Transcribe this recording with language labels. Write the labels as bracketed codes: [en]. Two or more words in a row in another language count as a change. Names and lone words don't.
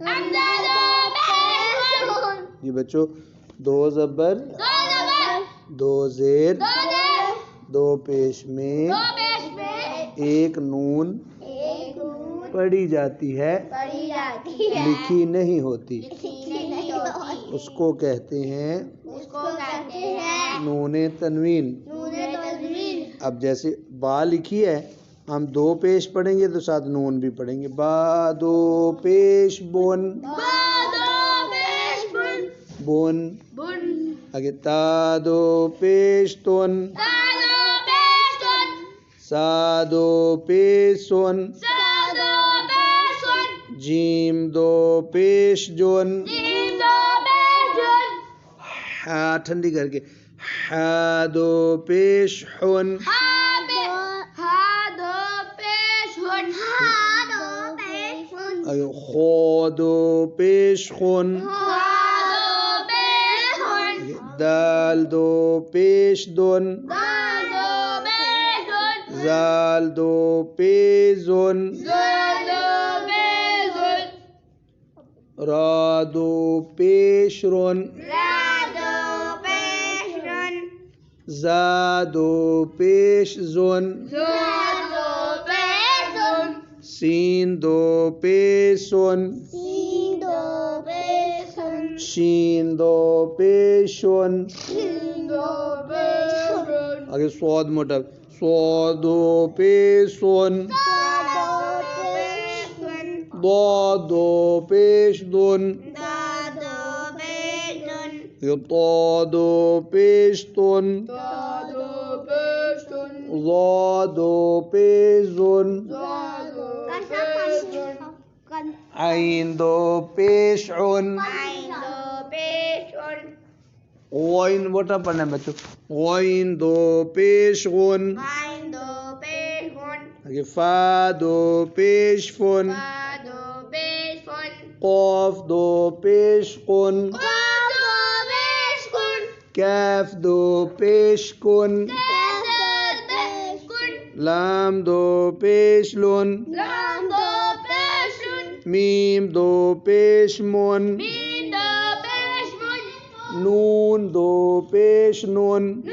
[ur] یہ بچوں دو زبر، دو زیر، دو پیش میں ایک نون پڑھی جاتی ہے، لکھی نہیں ہوتی، اس کو کہتے ہیں نون تنوین. اب جیسے با لکھی ہے، ہم دو پیش پڑھیں گے تو ساتھ نون بھی پڑھیں گے. با دو پیش بون، بون. آگے تا دو پیش تون، سا دو پیش سون، جیم دو پیش جون. ہا ٹھنڈی کر کے، ہا دو پیش ہون. خو دو پیش خون، دال دو پیش دون، زال دو پیزون، را دو پیش رون، زا دو پیش زون، سین دو پیسون، شین دو پیشون. آگے سواد موٹا، سواد دو پیسون، ضاد دو پیش دون، طا دو پیش تون، ضا دو پیزون، عین دو پیش عن. غین موٹا پڑھنا ہے بچوں، غین دو پیش غن، فا دو پیش فن، قاف دو پیش قن، کیف دو پیش کن، لام دو پیش لن، میم دو پیش من، نون دو پیش نون،